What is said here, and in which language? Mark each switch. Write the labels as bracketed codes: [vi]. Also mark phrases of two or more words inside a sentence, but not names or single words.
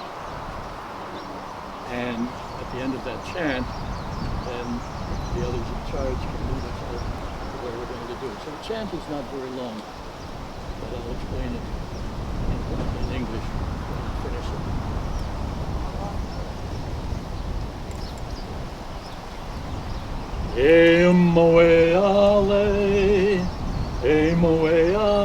[en] And at the end of that chant, then the others in charge can lead us out to where we're going to do it. So the chant is not very long, but I'll explain it in English when I finish it. [haw] E moe ale,